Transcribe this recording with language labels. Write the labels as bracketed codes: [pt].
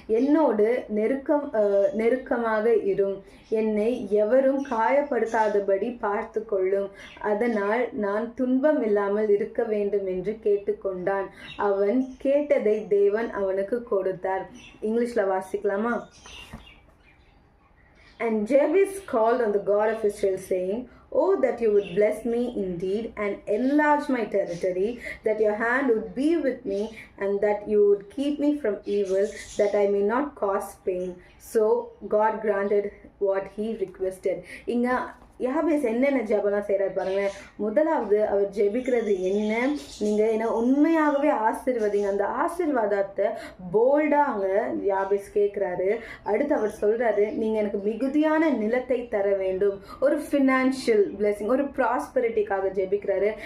[ta] என்னோடு நெருக்கமாக இரும். என்னை எவரும் காயப்படுத்தாதபடி பார்த்து கொள்ளும். அதனால் நான் துன்பம் இல்லாமல் இருக்க வேண்டும் என்று கேட்டுக்கொண்டான். அவன் கேட்டதை தேவன் அவனுக்கு கொடுத்தார். இங்கிலீஷ்ல வாசிக்கலாமா? [en] And Jabez called on the God of Israel, saying, Oh, that you would bless me indeed and enlarge my territory, that your hand would be with me, and that you would keep me from evil, that I may not cause pain. So God granted what he requested. [ta] இங்க யாபேஸ் என்னென்ன ஜெபம்லாம் செய்கிறாரு பாருங்களேன். முதலாவது அவர் ஜெபிக்கிறது என்ன, நீங்கள் என்ன உண்மையாகவே ஆசீர்வதிங்க. அந்த ஆசீர்வாதத்தை போல்டாக அங்கே யாபேஸ் கேட்குறாரு. அடுத்து அவர் சொல்கிறாரு, நீங்கள் எனக்கு மிகுதியான நிலத்தை தர வேண்டும். ஒரு ஃபினான்ஷியல் பிளெஸிங், ஒரு ப்ராஸ்பரிட்டிக்காக ஜெபிக்கிறாரு.